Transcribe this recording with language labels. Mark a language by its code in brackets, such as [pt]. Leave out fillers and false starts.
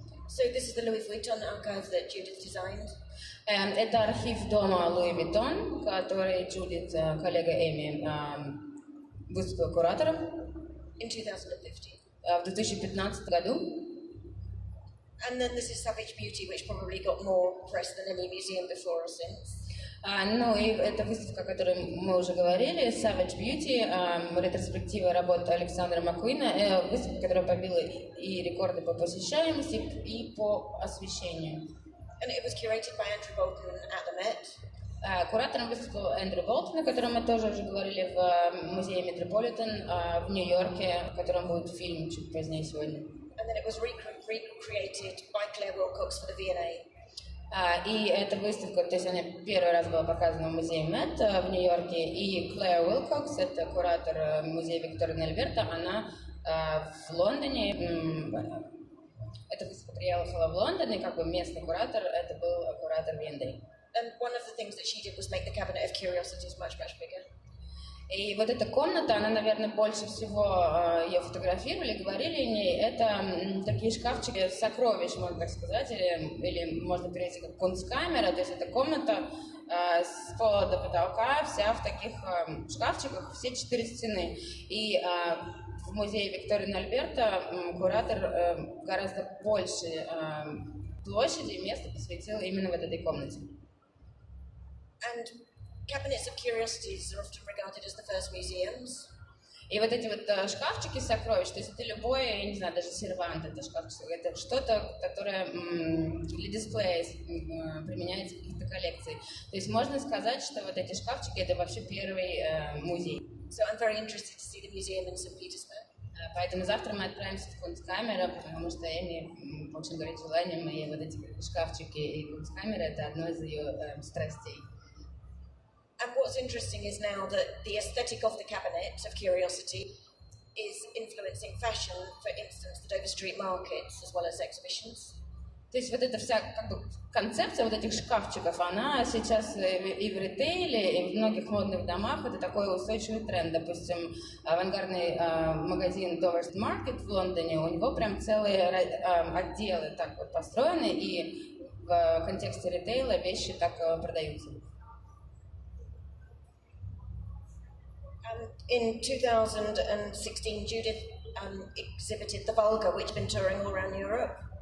[en] So this is the Louis Vuitton archive that Judith designed. [ru] Это архив дома Луи Виттон, который Джудит, коллега Эми, выступила куратором [en] In 2015. [ru] в 2015 году. [en] And then this is Savage Beauty, which probably got more press than any museum before or since. [ru] Ну и это выставка, о которой мы уже говорили, Savage Beauty, ретроспектива работы Александра Маккуина, выставка, которая побила и рекорды по посещаемости, и по освещению. [en] And it was curated by Andrew Bolton at the Met. [ru] Куратором выступил Эндрю Болтон, о котором мы тоже уже говорили в музее Метрополитен в Нью-Йорке, о котором будет фильм чуть позднее сегодня. [en] And then it was recreated by Claire Wilcox for the V&A. [ru] И эта выставка, то есть она первый раз была показана в музее Мэтт в Нью-Йорке, и Клэр Уилкокс, это куратор музея Виктория Альберта, она в Лондоне, эта выставка приехала в Лондон, и как бы местный куратор, это был куратор V&A. [en] And one of the things that she did was make the cabinet of curiosities much bigger. [ru] И вот эта комната, она, наверное, больше всего ее фотографировали, говорили о ней. Это такие шкафчики сокровищ, можно так сказать, или можно перевести как кунсткамера. То есть это комната с пола до потолка, вся в таких шкафчиках, все 4 стены. И в музее Виктория Альберта куратор гораздо больше площади и места посвятил именно вот этой комнате. [en] And cabinets of curiosities are often regarded as the first museums. [ru] И вот эти вот шкафчики сокровищ, то есть это любой, я не знаю, даже сервант, это шкафчик, это что-то, которое для дисплея применяется в каких-то коллекциях. То есть можно сказать, что вот эти шкафчики это вообще первый музей. [en] So I'm very interested to see the museum in St. Petersburg. [ru] Поэтому завтра мы отправимся в Кунсткамеру, потому что Эми очень горит желанием, и вот эти шкафчики и Кунсткамера это одно из ее страстей. [en] And what's interesting is now that the aesthetic of the cabinet of curiosity is influencing fashion, for instance, the Dover Street markets as well as exhibitions. [ru] То есть вот эта вся как бы концепция вот этих шкафчиков, она сейчас и в ритейле, и в многих модных домах это такой устойчивый тренд. Допустим, авангардный магазин Dover Street Market в Лондоне, у него прям целые отделы так вот построены, и в контексте ритейла вещи так продаются. [en] In 2016, Judith exhibited the Volga, which has been touring all around Europe.